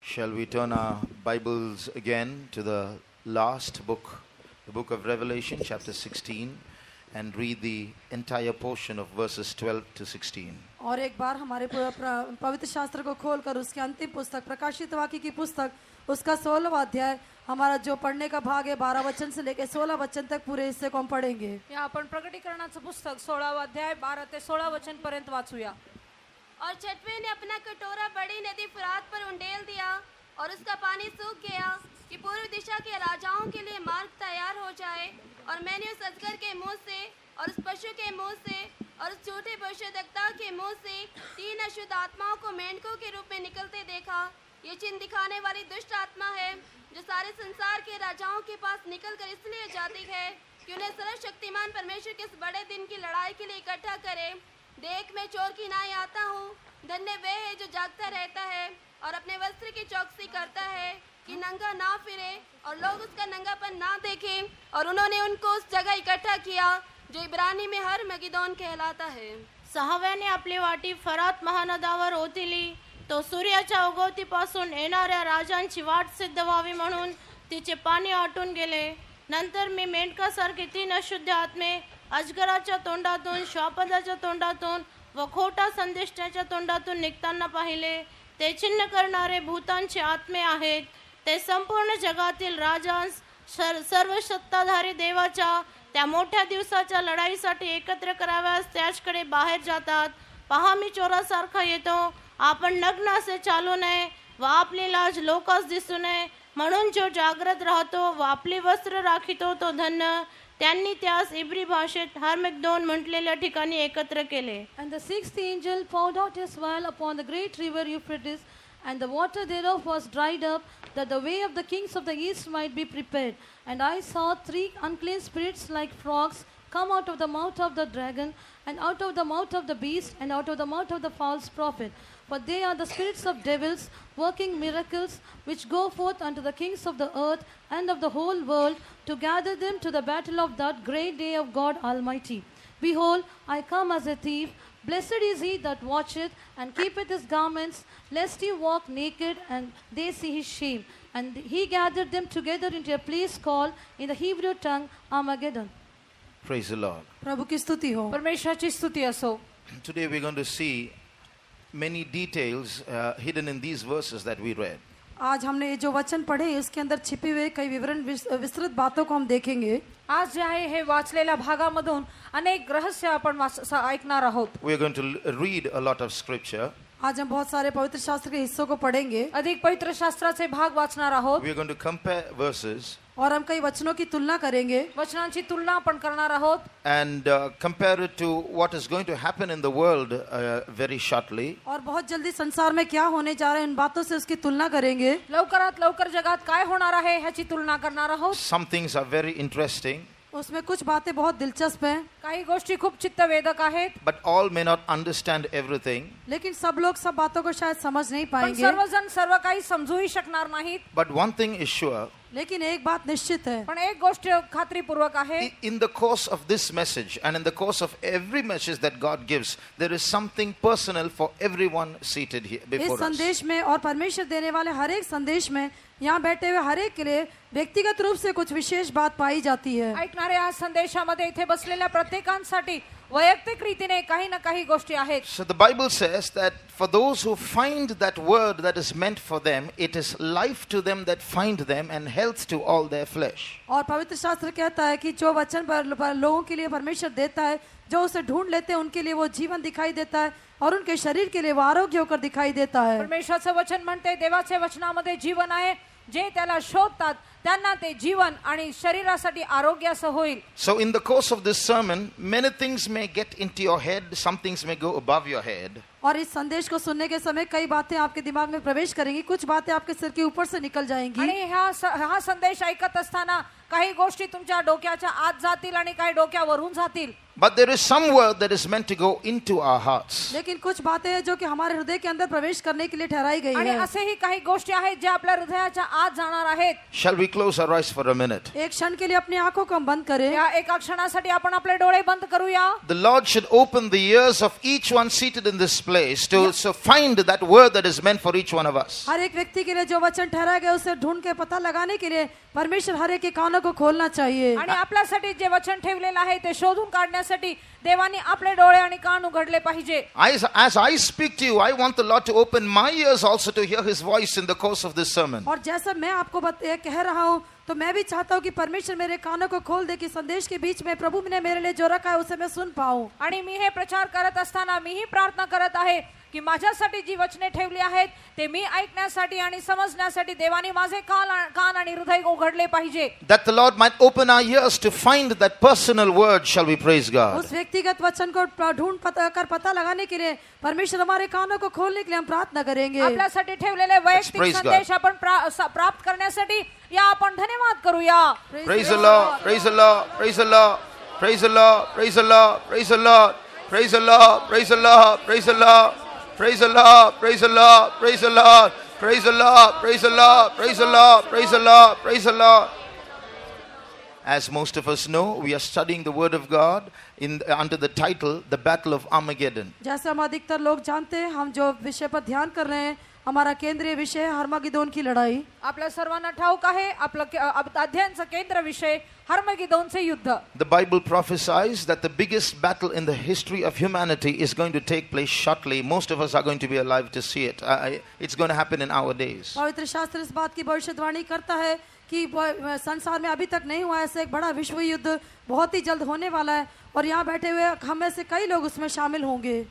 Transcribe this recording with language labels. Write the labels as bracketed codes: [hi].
[en] Shall we turn our Bibles again to the last book, the book of Revelation, chapter 16, and read the entire portion of verses 12 to 16. [hi] और एक बार हमारे पवित्र शास्त्र को खोलकर उसकी अंतिम पुस्तक प्रकाशित वाक्य की पुस्तक उसका 16वां अध्याय हमारा जो पढ़ने का भाग है 12 वचन से लेकर 16 वचन तक पूरे हिस्से को हम पढ़ेंगे. [mr] या आपण प्रकटीकरणाचं पुस्तक 16वां अध्याय 12 ते 16 वचन पर्यंत वाचूया. [hi] और छठवें ने अपना कटोरा बड़ी नदी फुरात पर उंडेल दिया और उसका पानी सूख गया कि पूर्व दिशा के राजाओं के लिए मार्ग तैयार हो जाए. और मैंने उस अजगर के मुंह से और उस पशु के मुंह से और उस झूठे भविष्यद्वक्ता के मुंह से 3 अशुद्ध आत्माओं को मेंढकों के रूप में निकलते देखा. ये चिन्ह दिखाने वाली दुष्ट आत्मा है जो सारे संसार के राजाओं के पास निकलकर इसलिए जाती है कि उन्हें सर्वशक्तिमान परमेश्वर के इस बड़े दिन की लड़ाई के लिए इकट्ठा करे. देख मैं चोर की नाई आता हूँ. धन्य वे है जो जागता रहता है और अपने वस्त्र की चौकसी करता है कि नंगा ना फिरे और लोग उसका नंगापन ना देखें. और उन्होंने उनको उस जगह इकट्ठा किया जो इब्रानी में हर मगिदोन कहलाता है. [mr] सहाव्याने आपली वाटी फरात महानदावर ओतिली तो सूर्याच्या उगवतीपासून येणाऱ्या राजांची वाट सिद्ध व्हावी म्हणून तिचे पाणी आटून गेले. नंतर मी मेंढकासारखे 3 अशुद्ध आत्मे अजगराच्या तोंडातून, श्वापदाच्या तोंडातून व खोटा संदेष्टाच्या तोंडातून निघताना पाहिले. ते चिन्ह करणारे भूतांचे आत्मे आहेत. ते संपूर्ण जगातील राजांस सर्व सत्ताधारी देवाच्या त्या मोठ्या दिवसाच्या लढाईसाठी एकत्र कराव्यास त्याचकडे बाहेर जातात. पहा मी चोरासारखा येतो. आपण नग्न असे चालू नये व आपली लाज लोकांस दिसू नये म्हणून जो जागृत राहतो व आपली वस्त्र राखितो तो धन्य. त्यांनी त्यास इब्री भाषेत हर्मगदोन म्हटलेल्या ठिकाणी एकत्र केले. [en] And the 6th angel poured out his vial upon the great river Euphrates, and the water thereof was dried up, that the way of the kings of the east might be prepared. And I saw 3 unclean spirits like frogs come out of the mouth of the dragon, and out of the mouth of the beast, and out of the mouth of the false prophet. For they are the spirits of devils, working miracles, which go forth unto the kings of the earth and of the whole world, to gather them to the battle of that great day of God Almighty. Behold, I come as a thief. Blessed is he that watcheth and keepeth his garments, lest he walk naked and they see his shame. And he gathered them together into a place called in the Hebrew tongue Armageddon. Praise the Lord. [hi] प्रभु की स्तुति हो. [mr] परमेश्वराची स्तुती असो. [en] Today we're going to see many details hidden in these verses that we read. [hi] आज हमने ये जो वचन पढ़े उसके अंदर छिपे हुए कई विवरण विस्तृत बातों को हम देखेंगे. [mr] आज जे आहे हे वाचलेल्या भागामधून अनेक रहस्य आपण ऐकणार आहोत. [en] We are going to read a lot of scripture. [hi] आज हम बहुत सारे पवित्र शास्त्र के हिस्सों को पढ़ेंगे. [mr] अधिक पवित्र शास्त्राचे भाग वाचणार आहोत. [en] We are going to compare verses [hi] और हम कई वचनों की तुलना करेंगे. [mr] वचनांची तुलना आपण करणार आहोत. [en] and compare it to what is going to happen in the world very shortly. [hi] और बहुत जल्दी संसार में क्या होने जा रहा है इन बातों से उसकी तुलना करेंगे. [mr] लवकरात लवकर जगात काय होणार आहे ह्याची तुलना करणार आहोत. [en] Some things are very interesting. [hi] उसमें कुछ बातें बहुत दिलचस्प हैं. [mr] काही गोष्टी खूप चित्तवेधक आहेत. [en] But all may not understand everything. [hi] लेकिन सब लोग सब बातों को शायद समझ नहीं [mr] पण [hi] पाएंगे. [mr] सर्वजण सर्व काही समजूही शकणार नाहीत. [en] But one thing is sure. [hi] लेकिन एक बात निश्चित है. [mr] पण एक गोष्ट खात्रीपूर्वक आहे. [en] In the course of this message and in the course of every message that God gives, there is something personal for everyone seated here [hi] इस [en] before us. [hi] संदेश में और परमेश्वर देने वाले हर एक संदेश में यहाँ बैठे हुए हर एक के लिए व्यक्तिगत रूप से कुछ विशेष बात पाई जाती है. [mr] ऐकणाऱ्या या संदेशामध्ये इथे बसलेल्या प्रत्येकांसाठी वैयक्तिक रीतीने काही ना काही गोष्टी आहेत. [en] So the Bible says that for those who find that word that is meant for them, it is life to them that find them and health to all their flesh. [hi] और पवित्र शास्त्र कहता है कि जो वचन पर लोगों के लिए परमेश्वर देता है, जो उसे ढूंढ लेते हैं उनके लिए वो जीवन दिखाई देता है और उनके शरीर के लिए वो आरोग्य होकर दिखाई देता है. [mr] परमेश्वराचं वचन म्हणते देवाच्या वचनामध्ये जीवन आहे. जे त्याला शोधतात त्यांना ते जीवन आणि शरीरासाठी आरोग्याचं होईल. [en] So in the course of this sermon, many things may get into your head, some things may go above your head. [hi] और इस संदेश को सुनने के समय कई बातें आपके दिमाग में प्रवेश करेंगी, कुछ बातें आपके सिर के ऊपर से निकल जाएंगी. [mr] आणि हा संदेश ऐकत असताना काही गोष्टी तुमच्या डोक्याच्या आत जातील आणि काही डोक्यावरून जातील. [en] But there is some word that is meant to go into our hearts. [hi] लेकिन कुछ बातें हैं जो कि हमारे हृदय के अंदर प्रवेश करने के लिए ठहराई गई [mr] आणि [hi] है. [mr] असेही काही गोष्टी आहेत ज्या आपल्या हृदयाच्या आत जाणार आहेत. [en] Shall we close our eyes for a minute? [hi] एक क्षण के लिए अपनी आंखों को हम बंद करें. [mr] या एका क्षणासाठी आपण आपले डोळे बंद करूया. [en] The Lord should open the ears of each one seated in this place place to so find that word that is meant for each one of us. [hi] हर एक व्यक्ति के लिए जो वचन ठहराया गया उसे ढूंढ के पता लगाने के लिए परमेश्वर हर एक के कानों को खोलना चाहिए. [mr] आणि आपल्यासाठी जे वचन ठेवलेलं आहे ते शोधून काढण्यासाठी देवाने आपले डोळे आणि कान उघडले पाहिजे. [en] As I speak to you, I want the Lord to open my ears also to hear His voice in the course of this sermon. [hi] और जैसा मैं आपको कह रहा हूँ तो मैं भी चाहता हूँ कि परमेश्वर मेरे कानों को खोल दे कि संदेश के बीच में प्रभु ने मेरे लिए जो रखा है उसे मैं सुन पाऊँ. [mr] आणि मी हे प्रचार करत असताना मीही प्रार्थना करत आहे की माझ्यासाठी जी वचने ठेवली आहेत ते मी ऐकण्यासाठी आणि समजण्यासाठी देवाने माझे कान आणि हृदय उघडले पाहिजे. [en] That the Lord might open our ears to find that personal word, shall we praise God. [hi] उस व्यक्तिगत वचन को ढूंढ पता लगाने के लिए परमेश्वर हमारे कानों को खोलने के लिए हम प्रार्थना करेंगे. [mr] आपल्यासाठी ठेवलेले वैयक्तिक [en] praise [mr] संदेश आपण प्राप्त करण्यासाठी या आपण धन्यवाद करूया. [en] Praise the Lord, praise the Lord, praise the Lord, praise the Lord, praise the Lord, praise the Lord, praise the Lord, praise the Lord, praise the Lord. Praise the Lord, praise the Lord, praise the Lord, praise the Lord, praise the Lord, praise the Lord, praise the Lord, praise the Lord. As most of us know, we are studying the Word of God under the title, The Battle of Armageddon. [hi] जैसे हम अधिकतर लोग जानते हैं, हम जो विषय पर ध्यान कर रहे हैं हमारा केंद्रीय विषय है हर्मगिदोन की लड़ाई. [mr] आपल्या सर्वांना ठाऊक आहे आपलं अध्ययनाचा केंद्र विषय हर्मगिदोनचे युद्ध. [en] The Bible prophesies that the biggest battle in the history of humanity is going to take place shortly. Most of us are going to be alive to see it. It's going to happen in our days. [hi] पवित्र शास्त्र इस बात की भविष्यवाणी करता है कि संसार में अभी तक नहीं हुआ ऐसे एक बड़ा विश्व युद्ध बहुत ही जल्द होने वाला है और यहाँ बैठे हुए हम में से कई लोग उसमें शामिल होंगे.